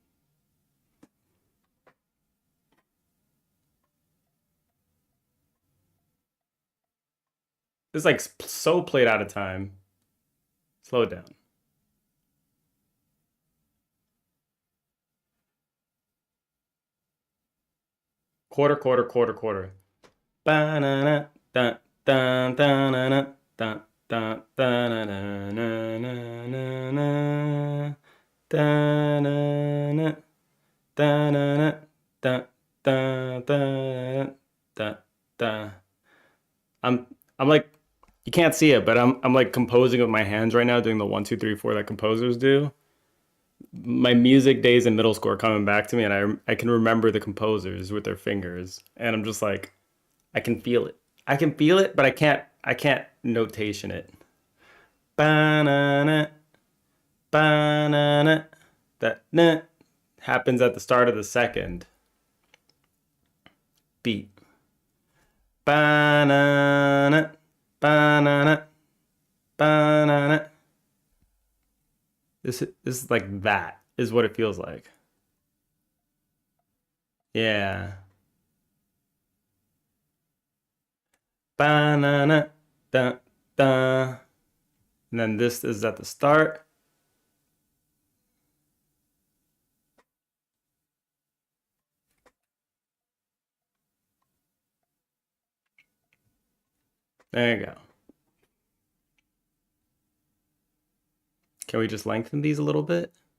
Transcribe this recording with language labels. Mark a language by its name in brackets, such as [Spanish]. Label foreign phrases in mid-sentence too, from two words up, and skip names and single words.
[English] This is like so played out of time. Slow it down. Quarter, quarter, quarter, quarter. Ba-na-na, dun, dun, dun-na-na, dun, dun, dun-na-na-na-na-na-na, dun-na-na, dun-na-na, dun, dun, dun, dun, dun. I'm like you can't see it, but I'm like composing with my hands right now, doing the 1, 2, 3, 4 that composers do. My music days in middle school are coming back to me, and I can remember the composers with their fingers, and I'm just like I can feel it. I can feel it, but I can't notation it. Ba-na-na, ba-na-na. That na happens at the start of the second beat. Ba-na-na, ba-na-na, ba-na-na. This is like that is what it feels like. Yeah. Ba-na-na, da, da. And then this is at the start. There you go. Can we just lengthen these a little bit?